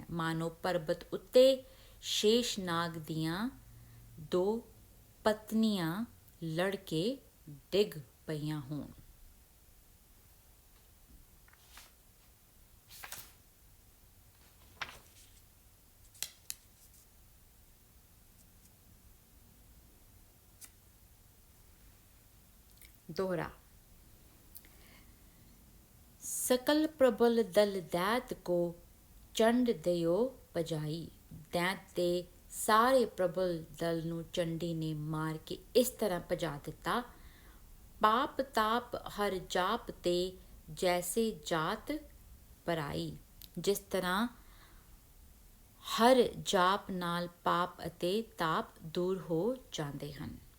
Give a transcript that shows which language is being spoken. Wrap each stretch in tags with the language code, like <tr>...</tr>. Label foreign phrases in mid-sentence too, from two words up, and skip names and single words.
<pa>ਮਾਨੋ ਪਰਬਤ ਉੱਤੇ ਸ਼ੇਸ਼ਨਾਗ ਦੀਆਂ ਦੋ ਪਤਨੀਆਂ ਲੜ ਕੇ ਡਿੱਗ ਪਈਆਂ ਹੋਣ।</pa> <bra>दोहरा। सकल प्रबल दल दैत को ਚੰਡ ਦਿਓ ਭਜਾਈ।</bra> <pa>ਦੈਂਤ ਦੇ ਸਾਰੇ ਪ੍ਰਬਲ ਦਲ ਨੂੰ ਚੰਡੀ ਨੇ ਮਾਰ ਕੇ ਇਸ ਤਰ੍ਹਾਂ ਭਜਾ ਦਿੱਤਾ।</pa> <bra>ਪਾਪ ਤਾਪ ਹਰ ਜਾਪ ਤੇ ਜੈਸੇ ਜਾਤ ਪਰਾਈ।</bra> <pa>ਜਿਸ ਤਰ੍ਹਾਂ ਹਰ ਜਾਪ ਨਾਲ ਪਾਪ ਅਤੇ ਤਾਪ ਦੂਰ ਹੋ ਜਾਂਦੇ ਹਨ।</pa>